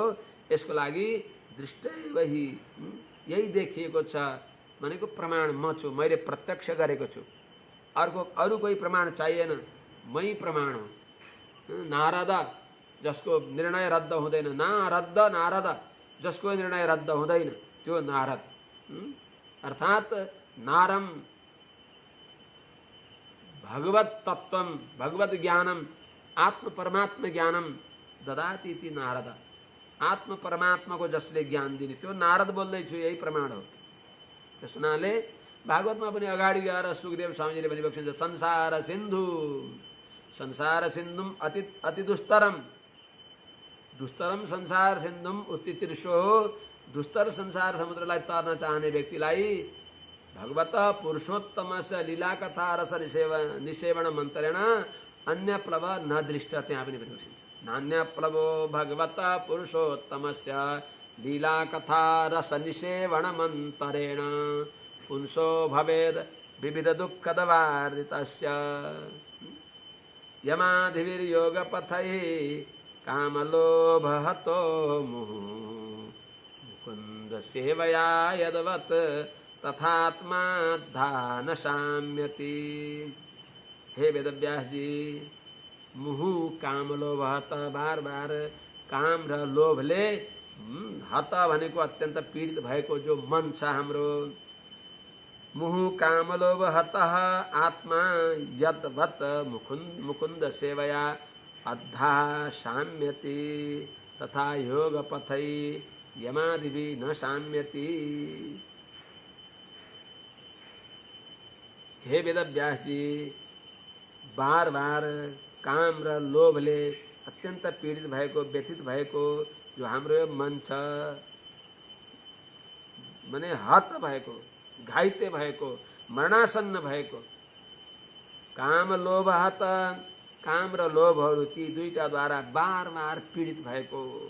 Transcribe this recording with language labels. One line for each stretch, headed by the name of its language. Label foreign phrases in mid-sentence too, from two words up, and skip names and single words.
Nepali: यसको लागि
Sanskrit: दृष्टैव हि,
Nepali: यही देखिएको छ भनेको प्रमाण म छु, मैले प्रत्यक्ष गरेको छु। अरू कोही प्रमाण चाहिएन, मै प्रमाण हो। नारद जसको निर्णय रद्द हुँदैन, नारद जसको निर्णय रद्द हुँदैन, त्यो नारद। अर्थात्
Sanskrit: नारम भगवत तत्वम भगवत ज्ञानम आत्म परमात्म ज्ञानम ददाति इति नारद,
Nepali: आत्म परमात्मा को जसले ज्ञान दिने त्यो नारद बोल्दैछु, यही प्रमाण हो। त्यस हुनाले भागवतमा पनि अगाडि गएर सुखदेव स्वामीजीले भनिरहेको छ, संसार सिन्धु,
Sanskrit: संसार सिन्धुम अति दुस्तरम, दुस्तरम संसार सिन्धुम उत्ति तीर्षो,
Nepali: दुस्तर संसार समुद्रलाई तर्न चाहने व्यक्तिलाई
Sanskrit: भगवत पुरुषोत्तमस्य लीला कथा रस निसेवण मन्त्रेण अन्य प्लव न दृष्ट।
Nepali: त्यहाँ पनि भनेको छ,
Sanskrit: नान्य प्लवो भगवत पुरुषोत्तमस्य लीला कथा रस निसेवण मन्तरेण पुंसो भवेद विविध दुःखदवार्दितस्य यमाधिर्योग पथैः कामलोभहतो मुहुः मुकुन्द सेवया यद्वत् तथात्मा धान साम्यति।
Nepali: हे वेदव्यास जी,
Sanskrit: मुहु काम लोभ हत,
Nepali: बार बार काम र लोभले हत भनेको अत्यन्त पीडित भएको जो मन छ हाम्रो,
Sanskrit: मुहु काम लोभ हत आत्मा यद्वत् मुकुन्द सेवया अद्धा साम्यति तथा योग पथै यमादिभिः न साम्यति।
Nepali: हे वेदव्यास जी, बार बार काम र लोभले अत्यन्त पीडित भएको, व्यथित भएको जो हाम्रो मन छ, माने हत भएको, घाइते भएको, मरणासन्न भएको,
Sanskrit: काम लोभ हत,
Nepali: काम र लोभहरू ती दुईटाद्वारा बार बार पीडित भएको